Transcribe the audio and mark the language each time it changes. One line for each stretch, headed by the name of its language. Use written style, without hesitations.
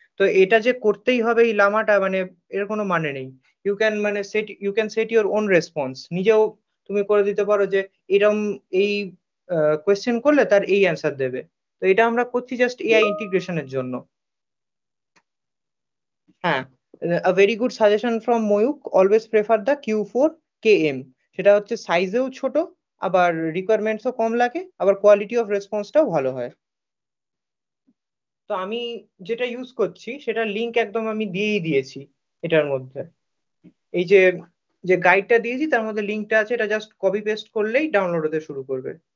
Bangla: তো এটা যে করতেই হবে এই লামাটা, মানে এর কোনো মানে নেই।
English: You can set your own response.
Bangla: নিজেও তুমি করে দিতে পারো যে এরম এই কোয়েশ্চেন করলে তার এই অ্যান্সার দেবে। তো এটা আমরা করছি জাস্ট এআই ইন্টিগ্রেশনের জন্য।
English: হ্যাঁ, a very good suggestion from
Bangla: Mayukh,
English: Always prefer the Q4KM।
Bangla: সেটা হচ্ছে সাইজেও ছোট, আবার রিকোয়ারমেন্টসও কম লাগে, আবার কোয়ালিটি অফ রেসপন্সটাও ভালো হয়। তো আমি যেটা ইউজ করছি সেটার লিংক একদম আমি দিয়েই দিয়েছি এটার মধ্যে। এই যে যে গাইডটা দিয়েছি তার মধ্যে লিংকটা আছে, এটা জাস্ট কপি পেস্ট করলেই ডাউনলোড হতে শুরু করবে।